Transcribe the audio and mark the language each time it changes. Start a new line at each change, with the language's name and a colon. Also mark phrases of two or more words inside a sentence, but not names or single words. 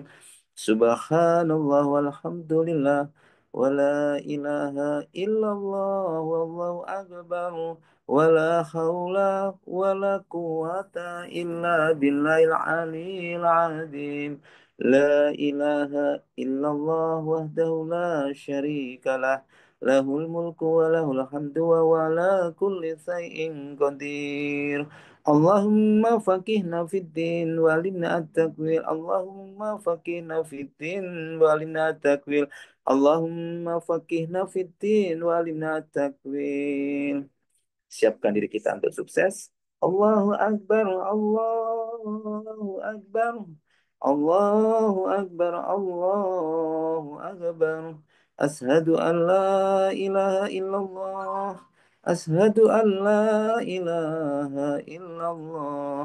Arabic: سبحان الله والحمد لله ولا إله إلا الله والله أكبر ولا حول ولا قوة إلا بالله العلي العظيم. لا إله إلا الله وحده لا شريك له له الملك وله الحمد وعلى كل شيء قدير. اللهم فقهنا في الدين وعلمنا التأويل. اللهم فقهنا في الدين وعلمنا التأويل. اللهم فقهنا في الدين وعلمنا التأويل.
Indonesian: Siapkan diri kita untuk sukses.
Arabic: الله أكبر، الله أكبر، الله أكبر، الله أكبر. أشهد أن لا إله إلا الله. أشهد أن لا إله إلا الله.